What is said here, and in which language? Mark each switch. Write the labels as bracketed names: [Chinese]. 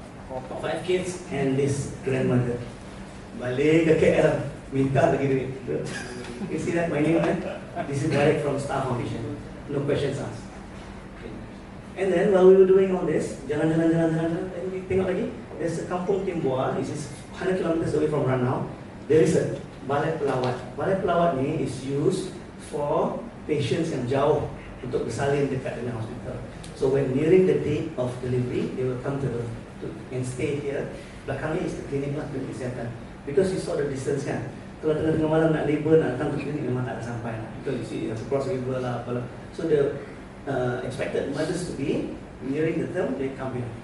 [English] 5 kids and this grandmother. [Malay] Balik ke KL, minta lagi duit. [English] You see that my name, right? This is direct from Star Foundation. No questions asked. And then while we were doing all this, jalan, and we [Malay] tengok lagi, [English] there's a kampung Timbua, this is 100 kilometers away from Ranau. There is a balai pelawat. [Malay] Balai pelawat ni [English] is used for patients [Malay] yang jauh untuk bersalin dekat dengan hospital. [English] So when nearing the date of delivery, they will come to and stay here. [Malay] Belakang ni [English] is the clinic lah, [Malay] klinik kesihatan. [English] Because you saw the distance kan. [Malay] Kalau tengah malam nak labor, nak datang ke klinik memang tak ada sampai lah. [English] Because you see, you have to cross river [Malay] lah, apalah. [English] So the expected mothers to be nearing the term, they come here.